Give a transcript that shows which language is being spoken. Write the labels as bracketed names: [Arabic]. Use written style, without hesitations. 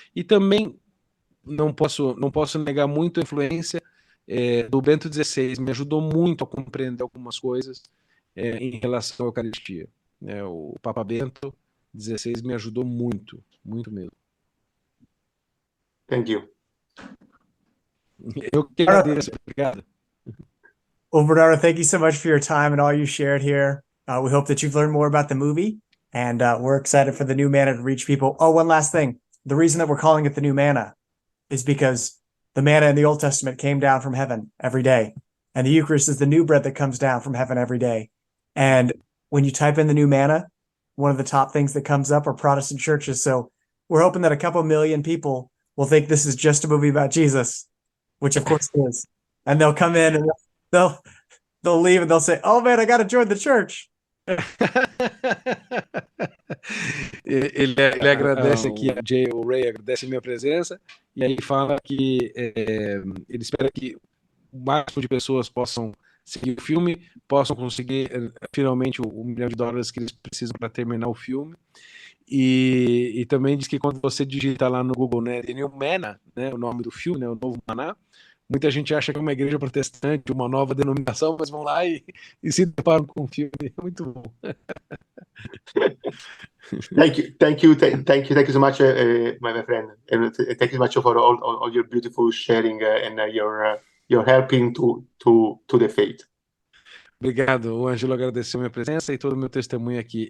[Portuguese] E também não posso negar muito a influência do Bento XVI, me ajudou muito a compreender algumas coisas em relação à Eucaristia. O Papa Bento XVI me ajudou muito, muito mesmo. [English] Thank you. [Portuguese] Eu que agradeço, obrigado. [English] Well, Bernardo, thank you so much for your time and all you shared here. We hope that you've learned more about the movie, and we're excited for the new manna to reach people. Oh, one last thing. The reason that we're calling it the new manna is because the manna in the Old Testament came down from heaven every day. And the Eucharist is the new bread that comes down from heaven every day. And when you type in the new manna, one of the top things that comes up are Protestant churches. So we're hoping that a couple million people will think this is just a movie about Jesus, which of course it is. And they'll come in and they'll leave and they'll say, oh man, I got to join the church. [Portuguese] Ele agradece aqui, a Jay O'Ray agradece a minha presença, e aí fala que ele espera que o máximo de pessoas possam seguir o filme, possam conseguir finalmente o $1 milhão que eles precisam para terminar o filme. E também diz que quando você digita lá no Google, né, The New Manna, né, o nome do filme, né, o Novo Maná, muita gente acha que é uma igreja protestante, uma nova denominação, mas vão lá e se deparam com o filme. É muito bom. [English] Thank you so much, my friend, and thank you so much for all your beautiful sharing and your helping to the faith. [Portuguese] Obrigado, o Ângelo agradeceu minha presença e todo o meu testemunho aqui.